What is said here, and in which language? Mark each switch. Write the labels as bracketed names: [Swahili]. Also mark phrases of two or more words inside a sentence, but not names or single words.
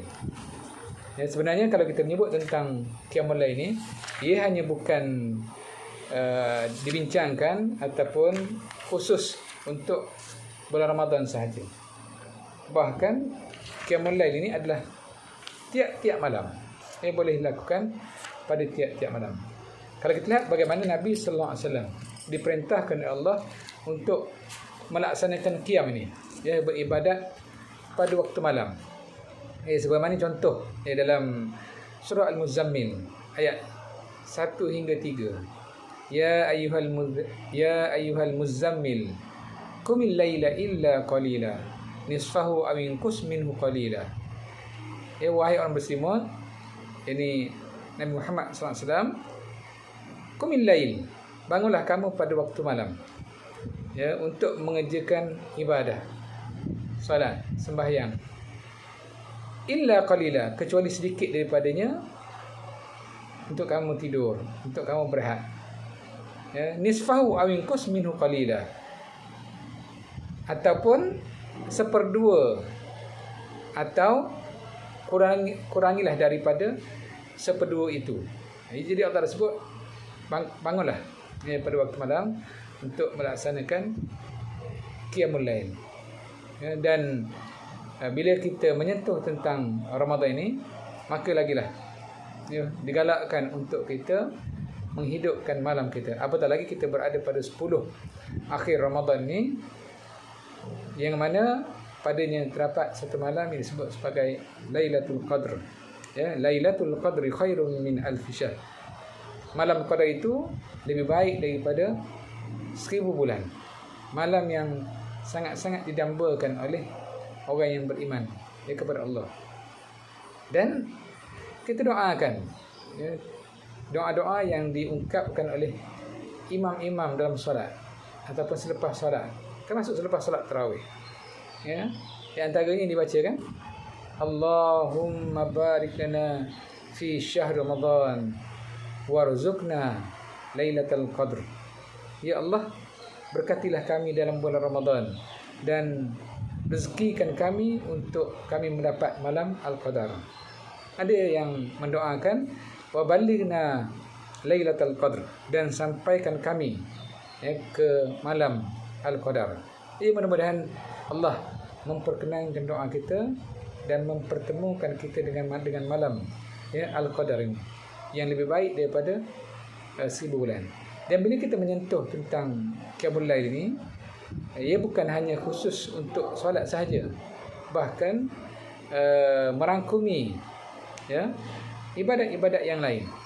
[Malay] Ya, sebenarnya kalau kita menyebut tentang qiyamul lail ni, ia hanya bukan dibincangkan ataupun khusus untuk bulan Ramadan sahaja. Bahkan qiyamul lail ini adalah tiap-tiap malam. Boleh dilakukan pada tiap-tiap malam. Kalau kita lihat bagaimana Nabi [Arabic] صلى الله عليه وسلم [Malay] diperintahkan oleh Allah untuk melaksanakan qiyam ini, ya, beribadat pada waktu malam. Sebagaimana contoh dalam surah Al-Muzammil ayat 1 hingga 3. [Arabic] يا أيها المزمل قم الليل إلا قليلا نصفه أو انقص منه قليلا. [Malay] Wahai orang berselimut, ini Nabi Muhammad [Arabic] صلى الله عليه وسلم, قم الليل, [Malay] bangunlah kamu pada waktu malam, ya, untuk mengerjakan ibadah, solat, sembahyang, [Arabic] إلا قليلا, [Malay] kecuali sedikit daripadanya untuk kamu tidur, untuk kamu berehat. [Arabic] Ya, نصفه أو انقص منه قليلا, [Malay] ataupun 1/2 atau kurangilah daripada 1/2 itu. Jadi Allah sebut bangunlah pada waktu malam untuk melaksanakan qiyamul lail. Ya, dan bila kita menyentuh tentang Ramadan ini, maka lagilah, ya, digalakkan untuk kita menghidupkan malam kita. Apatah lagi kita berada pada 10 akhir Ramadan ni, yang mana padanya terdapat satu malam yang disebut sebagai Lailatul Qadr. [Arabic] Ya, ليلة القدر خير من ألف شهر. [Malay] Malam Qadar itu lebih baik daripada 1000 bulan. Malam yang sangat-sangat didambakan oleh orang yang beriman, ya, kepada Allah. Dan kita doakan, ya, doa-doa yang diungkapkan oleh imam-imam dalam solat ataupun selepas solat, termasuk selepas solat tarawih. Ya, di antaranya dibacakan, [Arabic] اللهم بارك لنا في شهر رمضان وارزقنا ليلة القدر. [Malay] Ya Allah, berkatilah kami dalam bulan Ramadan dan rezekikan kami untuk kami mendapat malam Al-Qadar. Ada yang mendoakan, [Arabic] وبلغنا ليلة القدر, [Malay] dan sampaikan kami, ya, ke malam Al-Qadar. Mudah-mudahan Allah memperkenankan doa kita dan mempertemukan kita dengan malam, ya, Al-Qadar ini, yang lebih baik daripada 1000 bulan. Dan bila kita menyentuh tentang qiyamul lail ini, ia bukan hanya khusus untuk solat sahaja, bahkan merangkumi, ya, ibadat-ibadat yang lain.